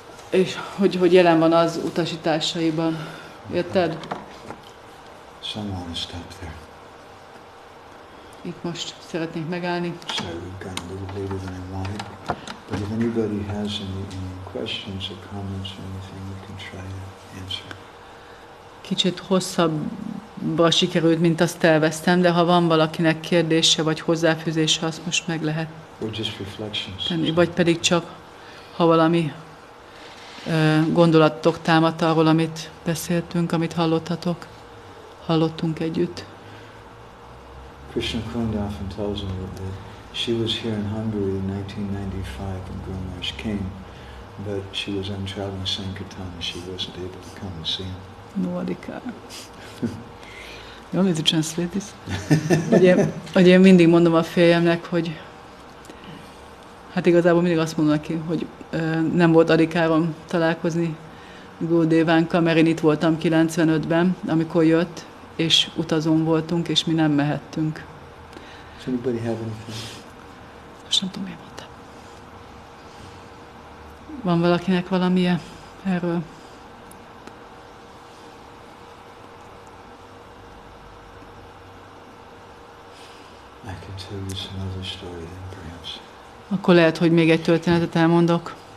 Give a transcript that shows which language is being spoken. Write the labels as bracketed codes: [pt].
[hu] És hogy jelen van az utasításaiban. Érted? [en] So I want to stop there. [hu] Itt most szeretnénk megállni. [en] Sorry, we've gone a little later than I wanted. But if anybody has any questions or comments or anything, we can try to answer. [hu] Kicsit hosszabbra sikerült, mint azt terveztem, de ha van valakinek kérdése vagy hozzáfűzése, azt most meg lehet tenni. Vagy pedig csak, ha valami gondolatok támadt arról, amit beszéltünk, amit hallottunk együtt. [en] Krishna Kunda often tells me that she was here in Hungary in 1995 when Gour Maharaj came, but she was on traveling Sankirtan and she wasn't able to come and see him. Nobody can. You want me to translate this? [hu] Hogy én mindig mondom a férjemnek, hogy hát igazából mindig azt mondom neki, hogy nem volt Adikáron találkozni Gurdevánkkal, mert én itt voltam 95-ben, amikor jött, és utazón voltunk, és mi nem mehettünk. [en] Does anybody have anything? [hu] Most nem tudom, miért mondtam. Van valakinek valamilyen erről? [en] I can tell you some other story then, perhaps. [hu] Akkor lehet, hogy még egy történetet elmondok.